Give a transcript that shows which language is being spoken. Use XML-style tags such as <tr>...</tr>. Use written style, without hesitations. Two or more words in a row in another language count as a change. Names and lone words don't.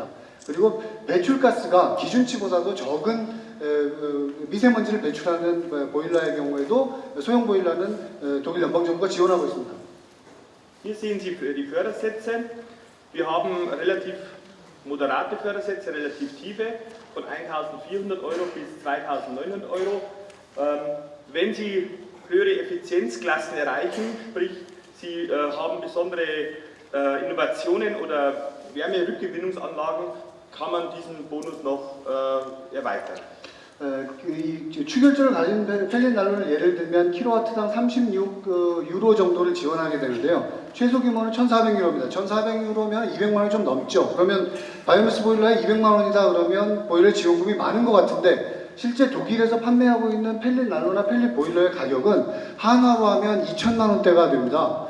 <ko>그리고 배출가스가 기준치보다도 적은 미세먼지를 배출하는 보일러의 경우에도 소형 보일러는 독일 연방정부가 지원하고 있습니다.</ko> <de>Hier sehen Sie die Fördersätze. Wir haben relativ moderate Fördersätze, relativ tiefe, von 1.400 Euro bis 2.900 Euro. Wenn Sie höhere Effizienzklassen erreichen, sprich Sie haben besondere Innovationen oder Wärmerückgewinnungsanlagen, kann man diesen Bonus noch erweitern.</de> <ko>이 추결조를 가진 펠릿 난로를 예를 들면 킬로와트당 36유로 정도를 지원하게 되는데요. 최소 규모는 1,400유로입니다. 1,400유로면 200만 원이 좀 넘죠. 그러면 바이오매스 보일러에 200만 원이다 그러면 보일러 지원금이 많은 것 같은데, 실제 독일에서 판매하고 있는 펠릿 난로나 펠릿 보일러의 가격은 한화로 하면 2천만 원대가 됩니다.</ko>